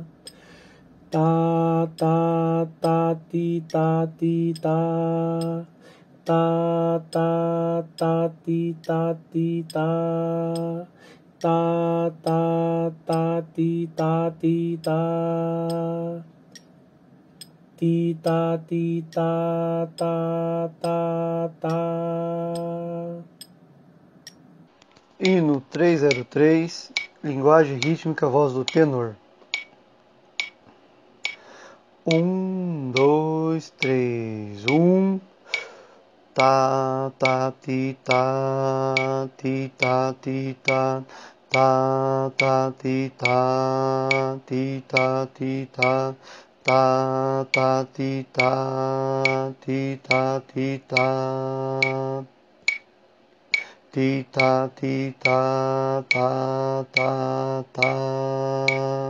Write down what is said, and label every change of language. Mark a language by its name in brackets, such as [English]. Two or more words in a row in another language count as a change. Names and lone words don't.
[Portuguese] Tá, tá, tá, ti, tá, ti, tá. Tá, tá, tá, ti, tá, ti, tá. Tá, tá, tá, ti, tá, ti, tá. Ti, tá, ti, tá, tá, tá, tá. Hino 303, linguagem rítmica, voz do tenor. 1, 2, 3, 1. Tá, tá, ti, tá, ti, tá, ti, tá. Tá, tá, ti, tá, ti, tá, ti, tá. Tá, tá, ti, tá, ti, tá, ti, tá. Ti, tá, ti, tá, tá, tá, tá.